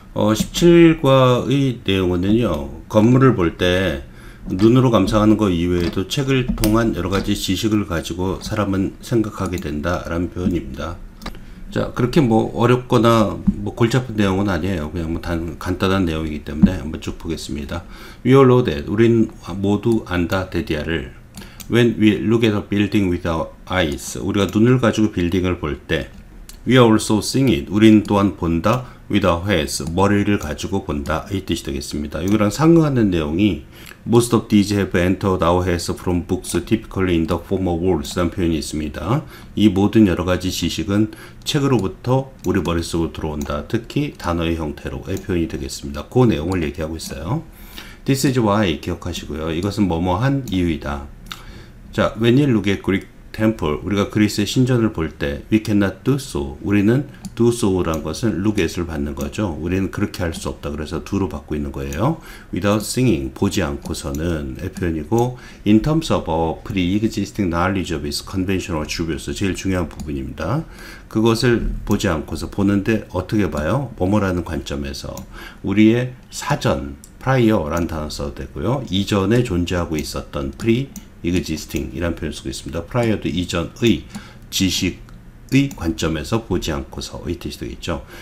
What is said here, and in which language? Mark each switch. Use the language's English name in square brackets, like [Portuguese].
[Korean] 17과의 내용은요, 건물을 볼 때 눈으로 감상하는 것 이외에도 책을 통한 여러가지 지식을 가지고 사람은 생각하게 된다 라는 표현입니다. 자, 그렇게 어렵거나 골치 아픈 내용은 아니에요. 그냥 간단한 내용이기 때문에 한번 쭉 보겠습니다. [English] We all know that. [Korean] 우린 모두 안다 데디아를. [English] When we look at a building with our eyes, [Korean] 우리가 눈을 가지고 빌딩을 볼 때, [English] we are also seeing it. [Korean] 우린 또한 본다. [English] with our heads, [Korean] 머리를 가지고 본다. 이 뜻이 되겠습니다. 이거랑 상응하는 내용이 [English] most of these have entered our heads from books, typically in the form of words [Korean] 라는 표현이 있습니다. 이 모든 여러가지 지식은 책으로부터 우리 머릿속으로 들어온다. 특히 단어의 형태로의 표현이 되겠습니다. 그 내용을 얘기하고 있어요. [English] This is why [Korean] 기억하시고요. 이것은 뭐뭐한 이유이다. [English] 자, when you look at Greek temple, [Korean] 우리가 그리스의 신전을 볼 때 [English] we cannot do so. [Korean] 우리는 do so란 것은 look at을 받는 거죠. 우리는 그렇게 할 수 없다. 그래서 do로 받고 있는 거예요. [English] without seeing, [Korean] 보지 않고서는 의 표현이고 [English] in terms of a pre-existing knowledge of its conventional attributes, [Korean] 제일 중요한 부분입니다. 그것을 보지 않고서 보는데 어떻게 봐요? 뭐뭐라는 관점에서 우리의 사전, prior라는 단어 써도 되고요. 이전에 존재하고 있었던 pre-existing 이란 표현을 쓰고 있습니다. prior도 이전의 지식의 관점에서 보지 않고서의 뜻이 되겠죠.